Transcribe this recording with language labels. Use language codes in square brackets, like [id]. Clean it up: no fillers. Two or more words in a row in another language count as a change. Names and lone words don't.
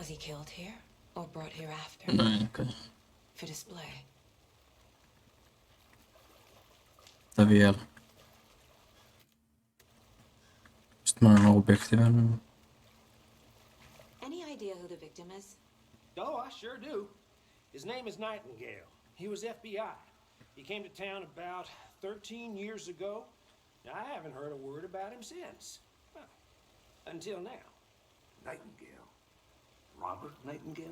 [en] Was he killed here or brought here after? [fi] Näin, okei. [en] For display. [fi] Mitä vielä? Sitten mä oon objektiivinen. [en] Any idea who the victim is? Oh, I sure do. His name is Nightingale. He was FBI. He came to town about 13 years ago. I haven't heard a word about him since. Well, until now. Nightingale? Robert Nightingale?